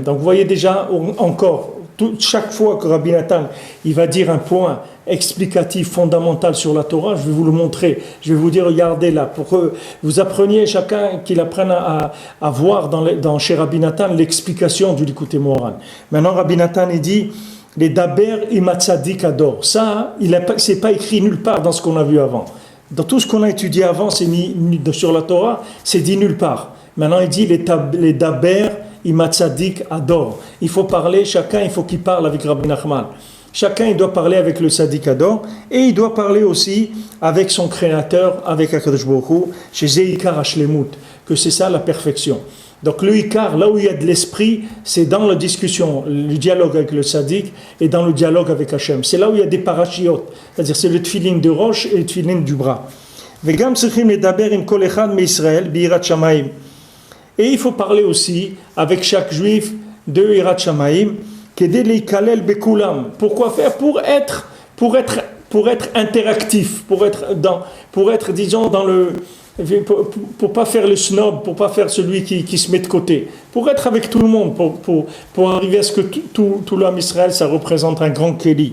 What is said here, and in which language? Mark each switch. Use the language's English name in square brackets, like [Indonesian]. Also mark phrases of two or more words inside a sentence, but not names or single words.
[French] Donc vous voyez déjà encore, chaque fois que Rabbi Nathan il va dire un point explicatif, fondamental sur la Torah, je vais vous le montrer. Je vais vous dire, regardez là, pour que vous appreniez chacun, qu'il apprenne à voir chez Rabbi Nathan l'explication du Likutei Moharan. Maintenant Rabbi Nathan il dit, les [Hebrew] דבר עם הצדיק הדור. [French] Ça, c'est pas écrit nulle part dans ce qu'on a vu avant. Dans tout ce qu'on a étudié avant, sur la Torah, c'est dit nulle part. Maintenant, il dit les [Hebrew] דבר עם הצדיק הדור. [French] Il faut parler, chacun, il faut qu'il parle avec Rabbi Nachman. Chacun, il doit parler avec le Tzaddik-Ador et il doit parler aussi avec son Créateur, avec [Hebrew] הקדוש ברוך הוא, [French] chez [Hebrew] זה עיקר השלמות, [French] que c'est ça la perfection. Donc le Ikar, là où il y a de l'esprit, c'est dans la discussion, le dialogue avec le Tzaddik et dans le dialogue avec Hachem. C'est là où il y a des parashiot, c'est-à-dire c'est le tefillin de roche et le tefillin du bras. [Hebrew] וגם צריכים לדבר עם כל אחד מישראל ביראת שמים. [French] Et il faut parler aussi avec chaque juif de [Hebrew] יראת שמים, כדי להיכלל בכולם. [French] Pourquoi faire? Pour être interactif, pour être disons dans le pour pas faire le snob, pour pas faire celui qui se met de côté, pour être avec tout le monde, pour arriver à ce que tout l'homme Israël, ça représente un grand Kéli.